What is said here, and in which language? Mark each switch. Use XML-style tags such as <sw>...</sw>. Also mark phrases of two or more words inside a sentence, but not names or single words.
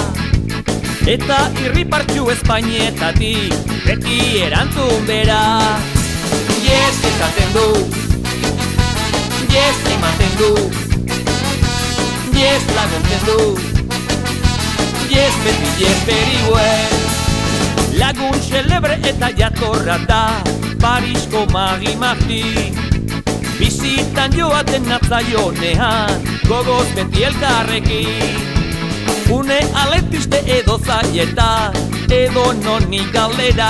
<eu>Eta irripartxu Espainietatik, beti erantzun bera. Yes esaten du, yes ematen du, yes laguntzen du, yes beti</eu> <en>yes very well.</en> <eu>Lagun xelebre eta jatorra da Parisko Magi-Marti. Bizitan joaten natzaionean, gogoz beti elkarrekin. Une aletiste edo zailetan, edo noni galdera.</eu>